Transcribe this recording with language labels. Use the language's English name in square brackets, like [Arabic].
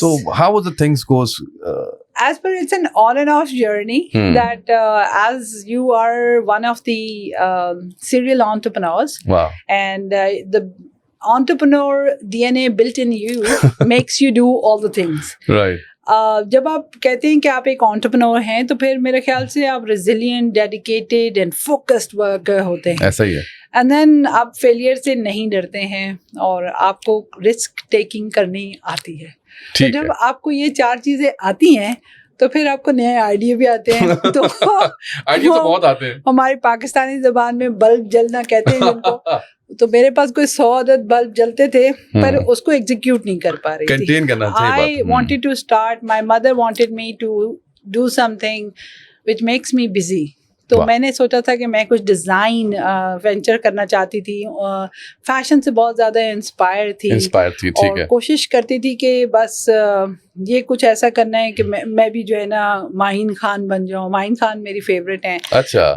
[English] So how was the things goes? As per, it's an on and off journey. That as you are one of the serial entrepreneurs, Wow. and the entrepreneur DNA built in you makes you do all the things. Right. [Urdu] جب آپ کہتے ہیں کہ آپ ایک entrepreneur ہیں تو پھر میرے خیال سے آپ [English] resilient, dedicated and focused worker [Urdu] ہوتے ہیں. ایسا ہی ہے. [English] And then [Urdu] آپ فیلئر سے نہیں ڈرتے ہیں اور آپ کو رسک ٹیکنگ کرنی آتی ہے. تو جب آپ کو یہ 4 چیزیں آتی ہیں تو پھر آپ کو نئے آئیڈیا بھی آتے ہیں. تو آئیڈیا تو بہت آتے ہیں. ہماری پاکستانی زبان میں بلب جلنا کہتے ہیں جن کو. تو میرے پاس کوئی 100 عدد بلب جلتے تھے پر اس کو ایگزیکیوٹ نہیں کر پا رہی تھی. کنٹین کرنا چاہیے. [English] I wanted to start, my mother wanted me to do something which makes me busy. [Urdu] تو میں نے سوچا تھا کہ میں کچھ ڈیزائن وینچر کرنا چاہتی تھی, فیشن سے بہت زیادہ انسپائر تھی اور کوشش کرتی تھی کہ بس یہ کچھ ایسا کرنا ہے کہ میں بھی جو ہے نا ماہین خان بن جاؤں. ماہین خان میری فیوریٹ ہیں. اچھا.